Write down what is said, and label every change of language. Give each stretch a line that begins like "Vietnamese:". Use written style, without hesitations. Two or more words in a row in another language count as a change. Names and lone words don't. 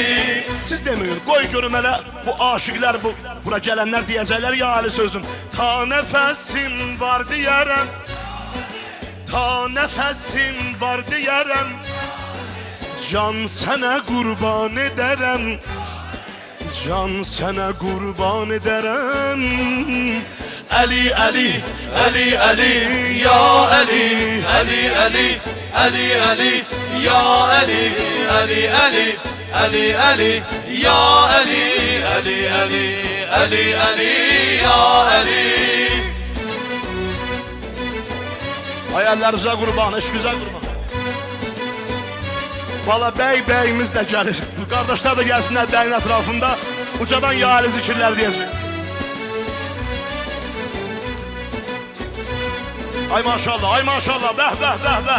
Azerbaijani: Siz deməyin, qoy görüm hələ bu aşıqlar, bura gələnlər deyəcəklər ya Ali sözüm. Ta nəfəsim var deyərəm. Ta nəfəsim var deyərəm. Can sənə qurban edərəm. Can sənə qurban edərəm. Ali Ali Ali Ali Ya Ali Ali Ali Ali Ali Ya Ali Ali Ali Ali Ali Ya Ali Ali Ali Ali Ali Ya Ali Hayallərinizə qurban, eşqinizə qurban. Valla bəyimiz də gəlir. Qardaşlar da gəlsinlər bəyin ətrafında. Ucadan ya Ali zikirlər deyəcək. Ay maşallah, ay maşallah, bəh, bəh, bəh, bəh.